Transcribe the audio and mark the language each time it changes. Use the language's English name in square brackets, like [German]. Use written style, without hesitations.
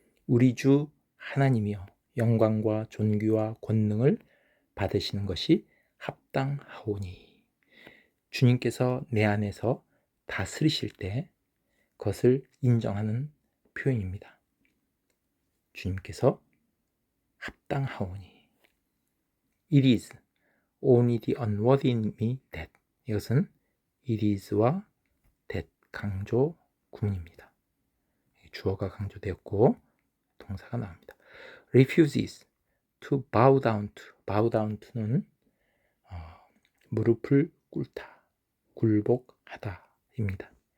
[Korean] 우리 주 하나님이여 영광과 존귀와 권능을 받으시는 것이 합당하오니. 주님께서 내 안에서 다스리실 때 그것을 인정하는 표현입니다. 주님께서 합당하오니. [English] It is only the unworthy in me that. [Korean] 이것은 it is와 that 강조 구문입니다. 주어가 강조되었고 동사가 나옵니다. [English] refuses to bow down to. bow down to [Korean] 는 무릎을 꿇다, 굴복하다입니다.